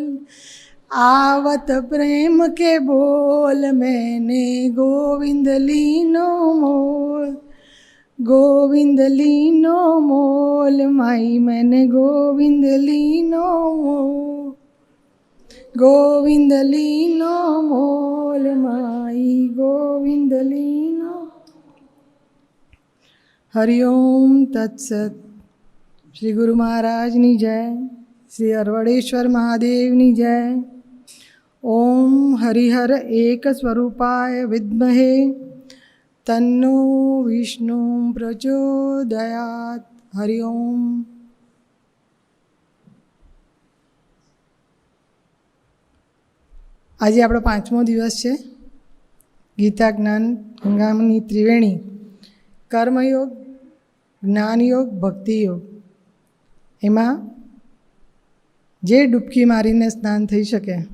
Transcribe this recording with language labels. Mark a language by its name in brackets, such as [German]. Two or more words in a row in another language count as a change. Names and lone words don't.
[Rajasthani] आवत प्रेम के बोल मैंने, गोविंद लीनो मोल. गोविंद लीनो मोल माई, मैंने गोविंद लीनो मोल. गोविंद लीनो मोल माई, गोविंद लीनो. [Sanskrit] हरिओम तत्सत. [Gujarati] શ્રી ગુરુ મહારાજની જય. શ્રી અરવડેશ્વર મહાદેવની જય. [Sanskrit] ओम हरिहर एक स्वरूपाय विद्महे तन्नो विष्णु प्रचोदयात्. हरिओम. [Gujarati] આજે આપણો 5મો દિવસ છે. ગીતા જ્ઞાન ગંગાની ત્રિવેણી, કર્મયોગ, જ્ઞાનયોગ, ભક્તિયોગ. એમાં જે ડૂબકી મારીને સ્નાન થઈ શકે.